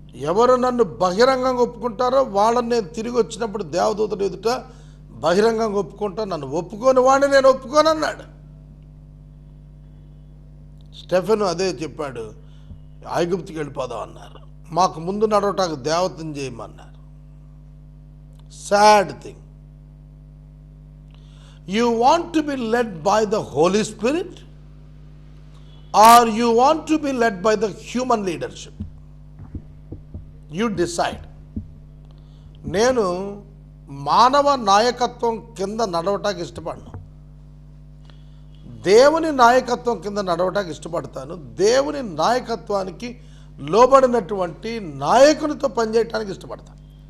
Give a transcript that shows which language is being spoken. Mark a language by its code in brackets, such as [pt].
[te] ఎవరు నన్ను బహిరంగంగా ఒప్పుకుంటారో వాళ్ళని నేను తిరిగి వచ్చినప్పుడు దేవదూతలు ఎదుట బహిరంగంగా ఒప్పుకుంటా, నన్ను ఒప్పుకోని వాడిని నేను ఒప్పుకోనన్నాడు. స్టెఫెను అదే చెప్పాడు, ఐగుప్తుకి వెళ్ళిపోదాం అన్నారు, మాకు ముందు నడవటానికి దేవతను చేయమన్నారు. [en] Sad thing. You want to be led by the Holy Spirit or you want to be led by the human leadership? You decide. [te] నేను మానవ నాయకత్వం కింద నడవటానికి ఇష్టపడను, దేవుని నాయకత్వం కింద నడవటానికి ఇష్టపడతాను. దేవుని నాయకత్వానికి లోబడినటువంటి నాయకునితో పనిచేయటానికి ఇష్టపడతాను.